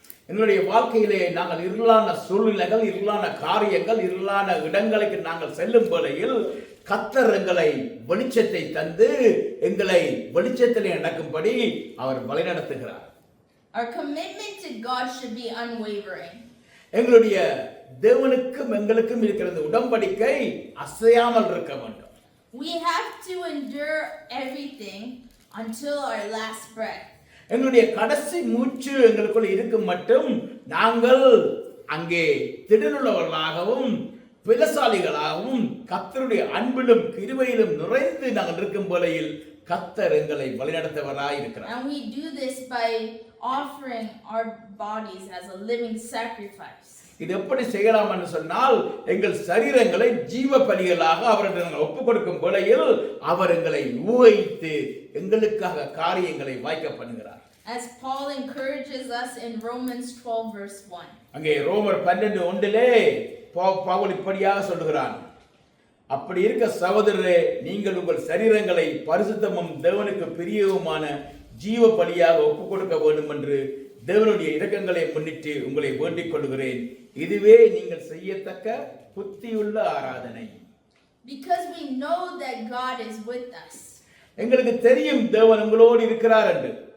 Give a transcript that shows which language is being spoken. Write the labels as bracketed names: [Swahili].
[Tamil] எங்களுடைய வாழ்க்கையிலே நாங்கள் இருளான சூழ்நிலைகள், இருளான காரியங்கள், இருளான இடங்களுக்கு நாங்கள் செல்லும் வேளையில் கர்த்தர் எங்களை வெளிச்சத்தை தந்து எங்களை வெளிச்சத்திலே நடக்கும்படி அவர் வழிநடத்துகிறார். [English] Our commitment to God should be unwavering. [Tamil] எங்களுடைய தேவனுக்கும் எங்களுக்கும் இருக்கிற இந்த உடன்படிக்கை அசையாமல் இருக்க வேண்டும். [English] We have to endure everything until our last breath. [Tamil] எங்களுடைய கடைசி மூச்சு எங்களுக்குள்ள இருக்கும் மட்டும் நாங்கள் அங்கே திடனுள்ளவர்களாகவும் பலசாலிகளாகவும் கர்த்தருடைய அன்பிலும் கிருபையிலும் நிறைந்து நாங்கள் இருக்கும் வேளையில் கர்த்தர் எங்களை வழிநடத்தவராய் இருக்கிறார். [English] And we do this by offering our bodies as a living sacrifice. [Tamil] இது எப்படி செய்யலாம் என்று சொன்னால் எங்கள் சரீரங்களை ஜீவ பலிகளாக அவரிடம் ஒப்புக் கொடுக்கும் வேளையில் அவர் எங்களை ஊகித்து எங்களுக்காக காரியங்களை வாய்க்க பண்ணுகிறார். [English] As Paul encourages us in Romans 12 verse 1. [Tamil] அங்கே ரோமர் 12:1 பவுல் இப்படியாக சொல்லுகிறான், அப்படி இருக்க சகோதரரே, நீங்கள் உங்கள் சரீரங்களை பரிசுத்தமும் தேவனுக்கு பிரியவுமான ஜீவ பலியாக ஒப்புக் கொடுக்க வேண்டும் என்று தேவனுடைய இரக்கங்களை முன்னிட்டு உங்களை வேண்டிக் கொள்கிறேன். இதுவே நீங்கள் செய்யத்தக்க புத்தியுள்ள ஆராதனை. [English] Because we know that God is with us. [Tamil] எங்களுக்கு தெரியும் தேவன் உங்களோடு இருக்கிறார் என்று.